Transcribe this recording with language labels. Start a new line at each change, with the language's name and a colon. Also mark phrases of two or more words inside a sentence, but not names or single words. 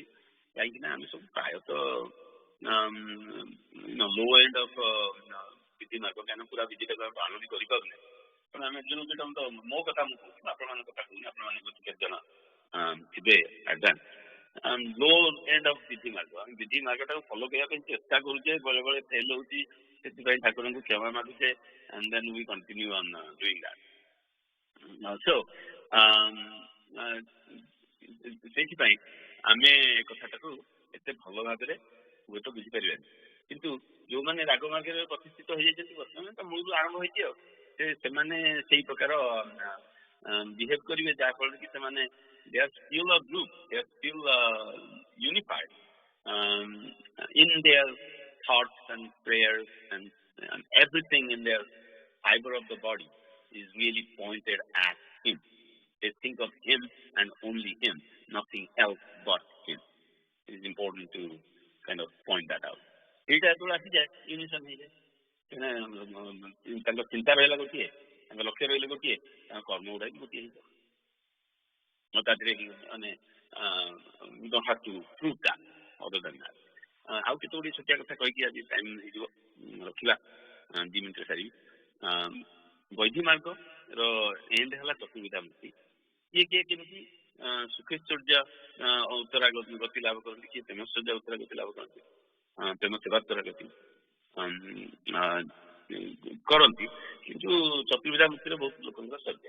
Odia: କାହିଁକି ନା ଆମେ ସବୁ ପ୍ରାୟତଃ
English: low end of
Odia: ବିଧି ମାର୍ଗ, କାହିଁକିନା ପୁରା ବିଧିଟାକୁ ଆମେ ପାଳନ ବି କରିପାରୁନେ। ତେଣୁ ଆମେ ମୋ କଥା ମୁଁ କହୁଛି, ଆପଣମାନଙ୍କ କଥା କହୁନି, ଆପଣମାନଙ୍କ କେତେ ଜଣ ଥିବେ
English: advance low end of
Odia: ବିଧି ମାର୍ଗ। ଆମେ ବିଧି ମାର୍ଗଟାକୁ ଫଲୋ କରିବା ପାଇଁ ଚେଷ୍ଟା କରୁଛେ, ବେଳେ ବେଳେ ଫେଲ୍ ହଉଛି, ସେଥିପାଇଁ ଠାକୁରଙ୍କୁ କ୍ଷମା ମାଗୁଛେ,
English: and then we continue on doing that.
Odia: So ସେଇଥିପାଇଁ ଆମେ ଏ କଥାଟାକୁ ଏତେ ଭଲ ଭାବରେ ହୁଏତ ବୁଝିପାରିବାନି, କିନ୍ତୁ ଯୋଉମାନେ ରାଗ ମାର୍ଗରେ ପ୍ରତିଷ୍ଠିତ ହେଇଯାଇଛନ୍ତି ବର୍ତ୍ତମାନ ତ ମୂଳରୁ ଆରମ୍ଭ ହେଇଛି ଆଉ ସେମାନେ ସେଇ ପ୍ରକାର ବିହେଭ୍ କରିବେ, ଯାହାଫଳରେ କି ସେମାନେ
English: they are still a group, they are still unified in their thoughts and prayers and everything in their fiber of the body is really pointed at him. They think of him and only him, nothing else but him. It is important to kind of point that out.
Odia: ଏଇଟା ଯେତେବେଳେ ଆସିଯାଏ ୟୁନିସନ୍ ହେଇଯାଏ, ତାଙ୍କ ଚିନ୍ତା ରହିଲା ଗୋଟିଏ, ତାଙ୍କ ଲକ୍ଷ୍ୟ ରହିଲେ ଗୋଟିଏ, ତାଙ୍କ କର୍ମ ଗୁଡା ବି ଗୋଟିଏ ହେଇଯାଏ। ତା ଦେହରେ ମାନେ
English: we don't have to prove that other than that.
Odia: ଆଉ କେତେ ଗୁଡ଼ିଏ ଛୋଟିଆ କଥା କହିକି ଆଜି ଟାଇମ୍ ହେଇଯିବ ରଖିବା 2 ମିନିଟ୍ରେ ସାରିବି। ବୈଧି ମାର୍ଗର ଏଣ୍ଡ ହେଲା ଚତୁର୍ବିଧା ମୁକ୍ତି। କିଏ କିଏ କେମିତି ସୁଖେଶ୍ୱର୍ଯ୍ୟ ଉତ୍ତରାଗତି ଲାଭ କରନ୍ତି, କିଏ ପ୍ରେମଶ୍ୱର୍ଯ୍ୟ ଉତ୍ତରାଗତି ଲାଭ କରନ୍ତି, ପ୍ରେମ ସେବାତ୍ତର ଗତି କରନ୍ତି, କିନ୍ତୁ ଚତୁର୍ବିଧା ମୁକ୍ତିରେ ବହୁତ ଲୋକଙ୍କର ସରିଯାଏ।